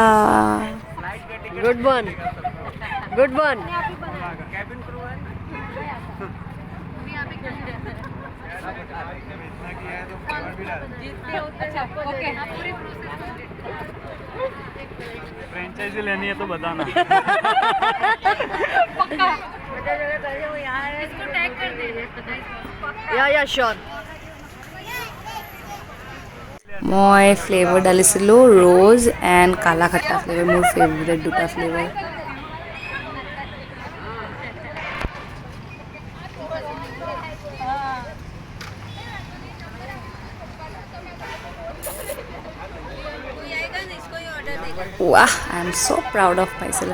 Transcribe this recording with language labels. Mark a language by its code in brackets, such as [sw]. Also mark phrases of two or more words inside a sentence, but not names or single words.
[en] Good one, good one. ओके. [hi] फ्रेंचाइजी लेनी है तो बताना. पक्का. इसको टैग कर दे. [en] Yeah sure. [as] মই ফ্লেভাৰ ঢালিছিলোঁ ৰ'জ এণ্ড কালা খট্টা ফ্লেভাৰ, মোৰ ফেভৰেট দুটা ফ্লেভাৰ. [en] Wow, I am so proud of myself.